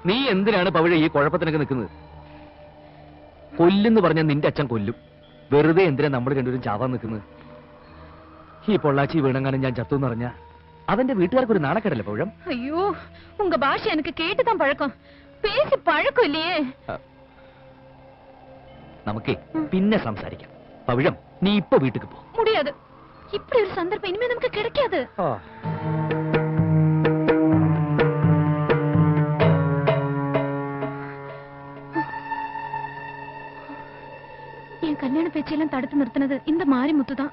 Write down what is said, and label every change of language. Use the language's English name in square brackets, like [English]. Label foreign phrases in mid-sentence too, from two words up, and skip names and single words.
[Malayalam] നീ എന്തിനാണ് പവിഴ ഈ കുഴപ്പത്തിനൊക്കെ നിൽക്കുന്നത്? കൊല്ലുന്ന് പറഞ്ഞ നിന്റെ അച്ഛൻ കൊല്ലും. വെറുതെ എന്തിനാ നമ്മൾ രണ്ടുപേരും ചാവാൻ നിൽക്കുന്നത്? ഈ പൊള്ളാച്ചി വീണങ്ങാനും ഞാൻ ചത്തു എന്നറിഞ്ഞ അവന്റെ വീട്ടുകാർക്ക് ഒരു നാണക്കേടല്ലേ പൗഴം? [Tamil] ஐயோ உங்க பாஷை எனக்கு கேட்டுதான் பழக்கம், பேசி பழக்கம் இல்லையே. [Malayalam] നമുക്കേ പിന്നെ സംസാരിക്കാം. പവിഴം, നീ ഇപ്പൊ വീട്ടിക്ക് പോ. [Tamil] முடியாது, இப்படி ஒரு சந்தர்ப்பம் இனிமே நமக்கு கிடைக்காது. என் கல்யாண பேச்செல்லாம் தடுத்து நிறுத்தினது இந்த மாரிமுத்து தான்.